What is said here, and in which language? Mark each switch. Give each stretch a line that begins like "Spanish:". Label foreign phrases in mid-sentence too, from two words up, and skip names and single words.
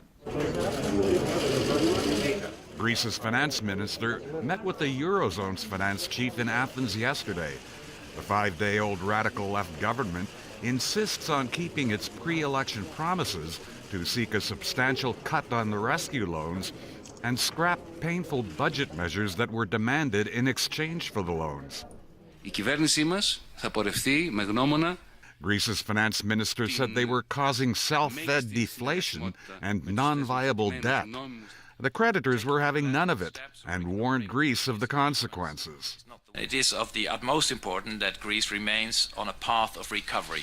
English: Greece's finance minister met with the Eurozone's finance chief in Athens yesterday. The 5-day-old radical left government insists on keeping its pre-election promises to seek a substantial cut on the rescue loans and scrap painful budget measures that were demanded in exchange for the loans.
Greek: Η κυβέρνησή μας θα πορευτεί με γνώμονα.
English: Greece's finance minister said they were causing self-fed deflation and non-viable debt. The creditors were having none of it and warned Greece of the consequences. It is of the utmost importance that Greece remains on a path of recovery.